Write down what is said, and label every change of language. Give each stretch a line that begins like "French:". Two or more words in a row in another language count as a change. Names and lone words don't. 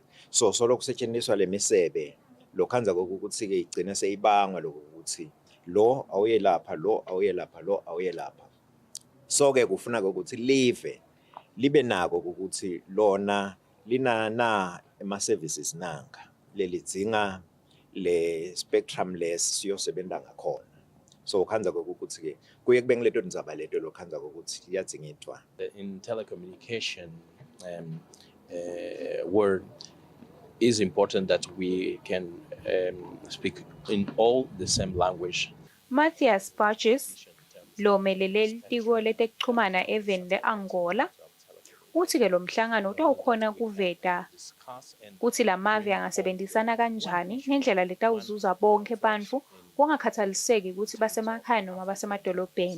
Swati: So solo kusetshenziswa le misebe lokhanza kokuthi ke igcina seyibanga lokuthi lo awuye lapha, lo awuye lapha, lo awuye lapha. So ke kufuna ukuthi libe nako ukuthi lona linana ema-services nanga lelidzinga le spectrum less siyosebenza ngakhona. So khanza ukuthi ke kuye kube ngileto ndzaba leto lokhanza ukuthi iyadzingidwa.
English: In telecommunication word is important that we can speak in all the same language.
Swati: Matthias Burgess lomelele litiko letekuchumana eveni le-Angola uthi-ke lo mhlangano utawukhona kuveta kutsi lamave angasebenzisana kanjani ngendlela letawuzuza bonke bantfu kungakhathaliseki ukuthi basemakhaya noma basemadolobheni.